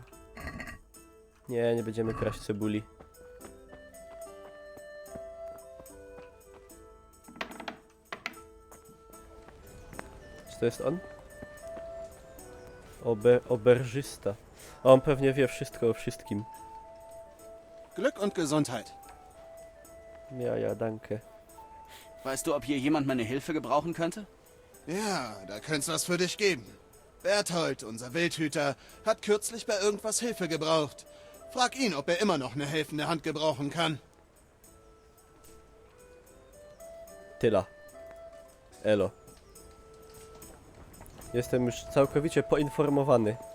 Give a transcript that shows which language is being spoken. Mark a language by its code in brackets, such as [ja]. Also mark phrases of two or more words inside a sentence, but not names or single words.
[pl] Nie będziemy kraść cebuli. Czy to jest on? Oberżysta. A on pewnie wie wszystko o wszystkim. [de] Glück und Gesundheit. Ja, danke. Weißt du, ob hier jemand meine Hilfe gebrauchen könnte? Ja, da könnte es was für dich geben. Berthold, unser Wildhüter, hat kürzlich bei irgendwas Hilfe gebraucht. Frag ihn, ob er immer noch eine helfende Hand gebrauchen kann. [pl] Tyle. Elo. Jestem już całkowicie poinformowany.